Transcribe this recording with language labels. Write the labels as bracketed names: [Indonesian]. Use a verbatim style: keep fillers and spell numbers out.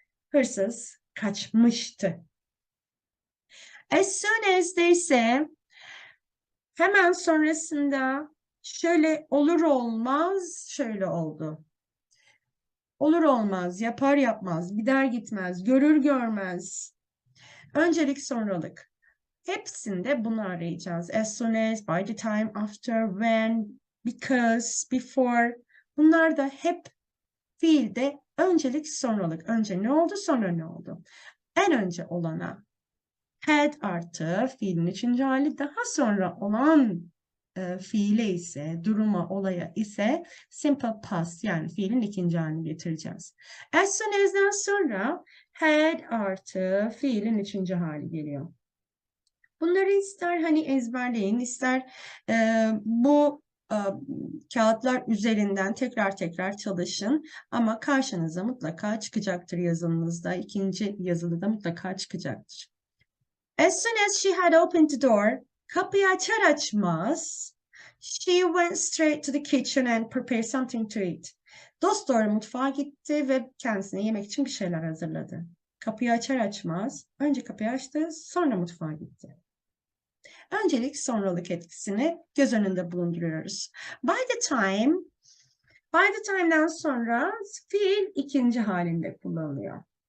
[Turkish] Hırsız kaçmıştı. [English] As soon as they [Turkish] ise hemen sonrasında şöyle olur olmaz şöyle oldu. Olur olmaz, yapar yapmaz, gider gitmez, görür görmez. Öncelik sonralık. Hepsinde bunu arayacağız. [English] As soon as, by the time, after, when, because, before. [Turkish] Bunlar da hep fiilde öncelik sonralık. Önce ne oldu, sonra ne oldu? En önce olana had artı fiilin üçüncü hali, daha sonra olan e, fiile ise, duruma, olaya ise simple past yani fiilin ikinci halini getireceğiz. As soon as'den sonra had artı fiilin üçüncü hali geliyor. Bunları ister hani ezberleyin, ister e, bu e, kağıtlar üzerinden tekrar tekrar çalışın. Ama karşınıza mutlaka çıkacaktır yazınızda. İkinci yazılıda mutlaka çıkacaktır. [English] As soon as she had opened the door, [Turkish] kapıyı açar açmaz, [English] she went straight to the kitchen and prepared something to eat. [Turkish] Dosdoğru mutfağa gitti ve kendisine yemek için bir şeyler hazırladı. Kapıyı açar açmaz, önce kapıyı açtı, sonra mutfağa gitti. Öncelik sonralık etkisini göz önünde bulunduruyoruz. By the time, by the time'dan sonra fiil ikinci halinde kullanılıyor.